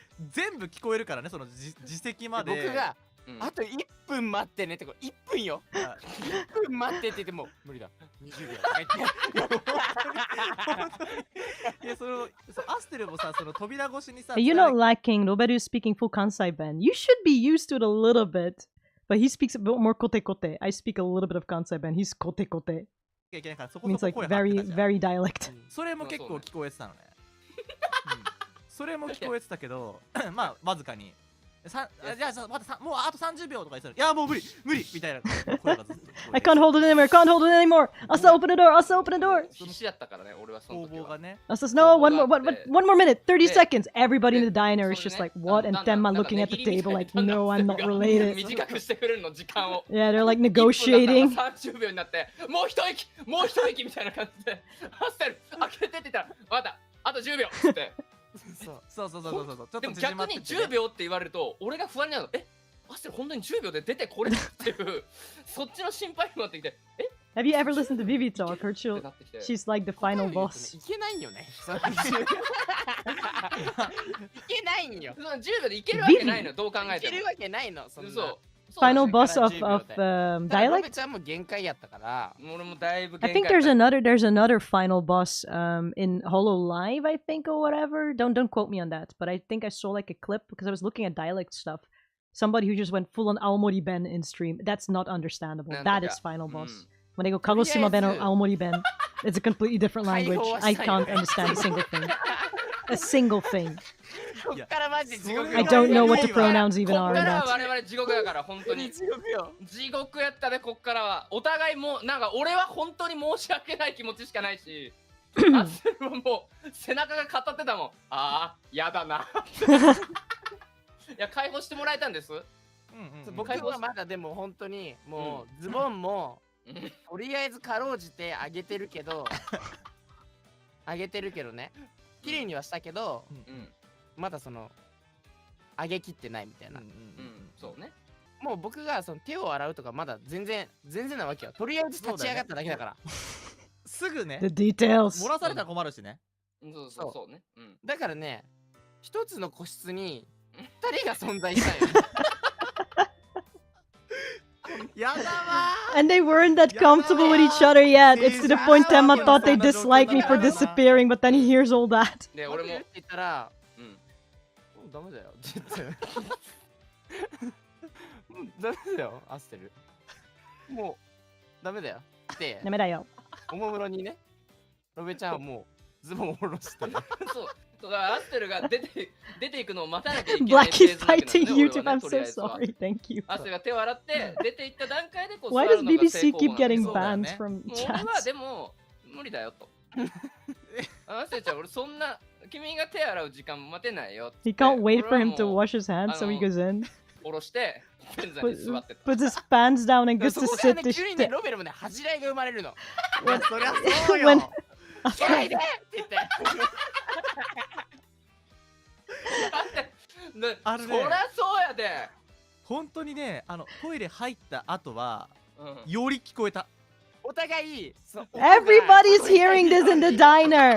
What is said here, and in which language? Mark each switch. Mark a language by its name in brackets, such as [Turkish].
[Japanese] 全部聞こえるからね、その自責まで。僕があと1分待ってねって、1分よ。1分待ってって言っても無理だ。 20秒。いや、そのアステルもさ、その扉越しにさ。 [English] You're not lacking. Nobody's speaking full Kansai, Ben. You should be used to it a little bit. But he speaks a bit more kote kote. I speak a little bit of Kansai, Ben. He's kote kote. Means like very, very dialect. [Japanese] それも結構聞こえてたのね。それも聞こえてたけど、まあわずかに。じゃあまたもうあと30秒とか言ってたら、いやもう無理みたいな声がずっと。 [English] I can't hold it anymore. Can't hold it anymore. Asa, open the door. Asa, open the door. [Japanese] 必死だったからね、俺はその時は。 [English] Asa says, no, one more minute. 30 seconds. Everybody in the diner is just like, what? And Tenma looking at the table like, no, I'm not related. [Japanese] 短くしてくれるの、時間を。 [English] Yeah, they're like negotiating. [Japanese] 30秒になって、もう一息みたいな感じで、アステル、開けてって言ったら、わかった、あと10秒って。そう。でも逆に10秒って言われると、俺が不安になるの。アステル本当に10秒で出てこれっていう、そっちの心配になってきて、 [English] Have you ever listened to Vivi talk? She's like the final boss. [Japanese] いけないよね。いけないんよ。 10秒でいけるわけないの、どう考えても。いけるわけないの、そんな。 [English] Final boss of dialect? I think there's another final boss in Hololive, I think, or whatever. Don't quote me on that, but I think I saw like a clip because I was looking at dialect stuff. Somebody who just went full on Aomori Ben in stream. That's not understandable. That is final boss. When they go Kagoshima Ben or Aomori Ben, it's a completely different language. I can't understand a single thing. A single thing. I don't know what the pronouns even are in that. [Japanese] 我々地獄だから本当に地獄やったね。こっからはお互いもなんか俺は本当に申し訳ない気持ちしかないし、アスルはもう背中が語ってたもん。ああやだな。いや解放してもらえたんです。僕はまだでも本当にもうズボンもとりあえずかろうじて上げてるけどね。綺麗にはしたけど。まだその上げきってないみたいな。そうね。もう僕がその手を洗うとかまだ全然なわけよ。とりあえず立ち上がっただけだから。すぐね。 [English] The details. [Japanese] 漏らされたら困るしね。そうね。だからね、一つの個室に二人が存在したよ。やだわ。 [English] And they weren't that comfortable with each other yet. It's to the point Tenma thought they disliked me for disappearing, but then he hears all that. [Japanese] で俺もって言ったら。ダメだよって言ってダメだよアステルもうダメだよってダメだよおもむろにねロベちゃんはもうズボンを下ろしてそうだアステルが出ていくのを待たなきゃいけない。 [English] Blackie's fighting YouTube. I'm so sorry. Thank you. [Japanese] アステルが手を洗って出ていった段階でこう [English] Why does BBC keep getting banned from [Japanese] 俺は [English] chats? [Japanese] でも無理だよと。アステルちゃん俺そんな君が手洗う時間待てないよ。 [English] He can't wait for him to wash his hands, so he goes in. [Japanese] 下ろしてペンザに座ってた。 [English] Puts his pants down and gets to sit [Japanese] で急にねロベルもね恥じらいが生まれるの。そりゃそうよ。それでって言って。そりゃそうやで。本当にね、トイレ入った後はより聞こえた。お互い [English] Everybody's hearing this in the diner.